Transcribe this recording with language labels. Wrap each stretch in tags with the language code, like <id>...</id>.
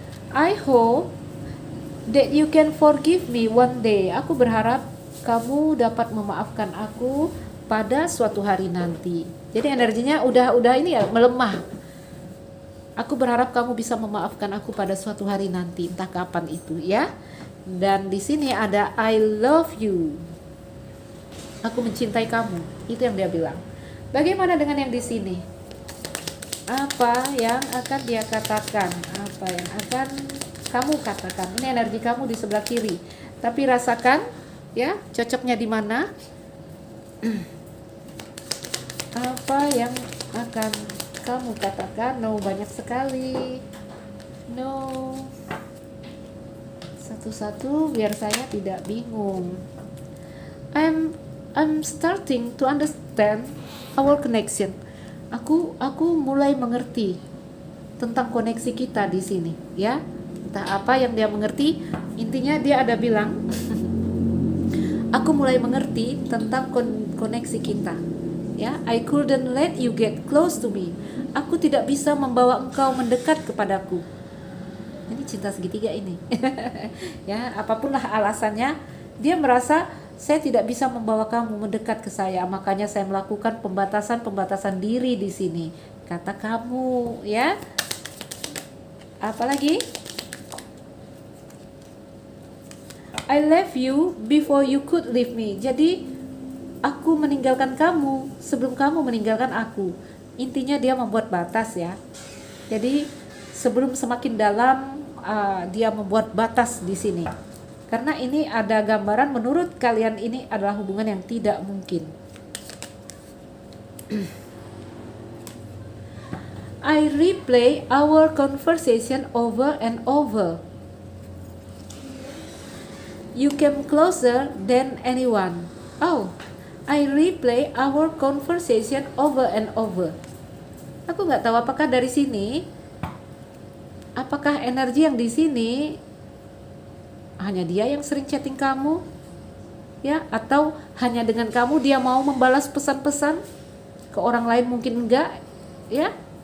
<en>I hope that you can forgive me one day.</en> <id>Aku berharap kamu dapat memaafkan aku pada suatu hari nanti. Jadi energinya udah ini ya, melemah. Aku berharap kamu bisa memaafkan aku pada suatu hari nanti, entah kapan itu ya. Dan di sini ada</id> <en>I love you.</en> <id>Aku mencintai kamu. Itu yang dia bilang. Bagaimana dengan yang di sini? Apa yang akan dia katakan? Apa yang akan kamu katakan? Ini energi kamu di sebelah kiri. Tapi rasakan ya, cocoknya di mana? Apa yang akan kamu katakan? No, banyak sekali. No. Satu-satu biar saya tidak bingung.</id> <en>I'm starting to understand our connection.</en> <id>Aku mulai mengerti tentang koneksi kita di sini, ya. Entah apa yang dia mengerti, intinya dia ada bilang, aku mulai mengerti tentang koneksi kita.</id> <en>Ya, I couldn't let you get close to me.</en> <id>Aku tidak bisa membawa engkau mendekat kepadaku. Ini cinta segitiga ini. Ya, apapun lah alasannya, dia merasa saya tidak bisa membawa kamu mendekat ke saya, makanya saya melakukan pembatasan diri di sini. Kata kamu, ya. Apalagi?</id> <en>I left you before you could leave me.</en> <id>Jadi aku meninggalkan kamu sebelum kamu meninggalkan aku. Intinya dia membuat batas ya. Jadi sebelum semakin dalam dia membuat batas di sini. Karena ini ada gambaran menurut kalian ini adalah hubungan yang tidak mungkin.</id> <en>I replay our conversation over and over. You came closer than anyone. Oh, I replay our conversation over and over.</en> <id>Aku nggak tahu apakah dari sini, apakah energi yang di sini hanya dia yang sering chatting kamu, ya, atau hanya dengan kamu dia mau membalas pesan-pesan, ke orang lain mungkin enggak, ya.</id>